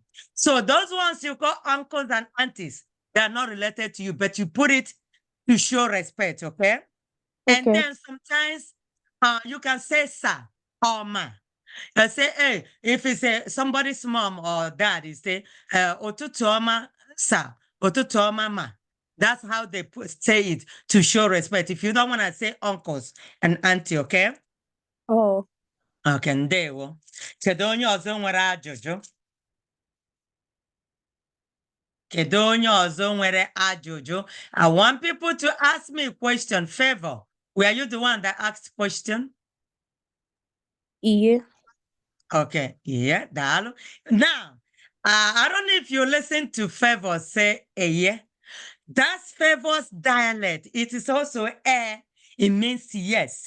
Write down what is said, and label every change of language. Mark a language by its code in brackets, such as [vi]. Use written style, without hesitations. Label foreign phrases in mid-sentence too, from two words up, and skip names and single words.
[en] So those ones you call uncles and aunties, they're not related to you, but you put it to show respect, okay? And then sometimes you can say sir or ma. I say, hey, if it's somebody's mom or dad, you say, [ig] otutuoma sir, otutuoma ma. [en] That's how they say it to show respect. If you don't want to say uncles and auntie, okay? Oh. Okay, ndewo. [ig] Kedu onye ọzọ nwere ajụjụ? Kedu onye ọzọ nwere ajụjụ? [en] I want people to ask me a question. Favor, were you the one that asked question? Yeah. Okay, yeah, daalụ. Now, I don't know if you listen to Favor say yeah. That's Favor's dialect. It is also it means yes.